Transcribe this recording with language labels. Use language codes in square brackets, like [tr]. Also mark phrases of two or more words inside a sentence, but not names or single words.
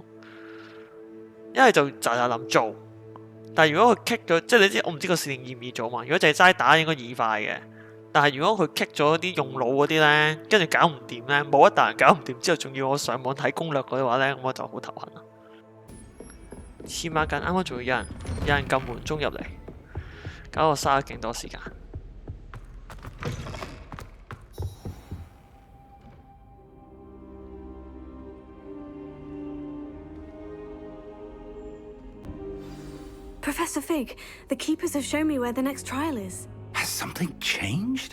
[yue] 一係就咋咋諗做，但係如果佢 kick 咗，即係你知我唔知個試練易唔易做嘛。如果淨係齋打應該易快嘅。但係如果佢 kick 咗啲用腦嗰啲咧，跟住搞唔掂咧，冇一啖搞唔掂之後，仲要我上網睇攻略嗰啲話咧，咁我就好頭痕啦。黐孖筋，啱啱仲要有人撳門鐘入嚟，搞我嘥咗勁多時間。 [en] Professor Fig, the keepers have shown me where the next trial is. Has something changed?